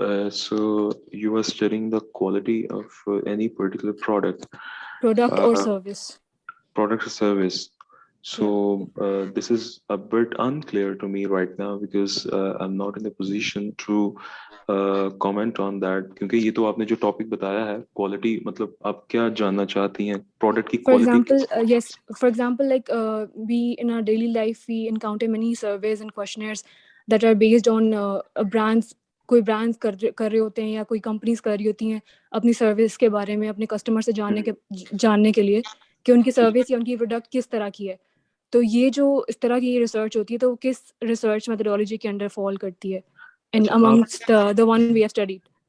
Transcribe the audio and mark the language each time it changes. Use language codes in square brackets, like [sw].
[en] So you are studying the quality of any particular product or service. Product or service. So this is a bit unclear to me right now because I'm not in a position to comment on that. [ur] کیونکہ یہ تو آپ نے جو topic بتایا ہے quality, مطلب آپ کیا جاننا چاہتی ہیں پروڈکٹ کی quality. [en] For example, like we in our daily life we encounter many surveys and questionnaires that are based on brands. [ur] کوئی برانڈس کر رہے ہوتے ہیں یا کوئی کمپنیز کر رہی ہوتی ہیں اپنی سروس کے بارے میں اپنے کسٹمر سے جاننے کے لیے کہ ان کی سروس یا ان کی پروڈکٹ کس طرح کی ہے. تو یہ جو اس طرح کی ریسرچ ہوتی ہے تو وہ کس ریسرچ میتھڈالوجی کے انڈر فال کرتی ہے؟ [en] in amongst the one we have studied.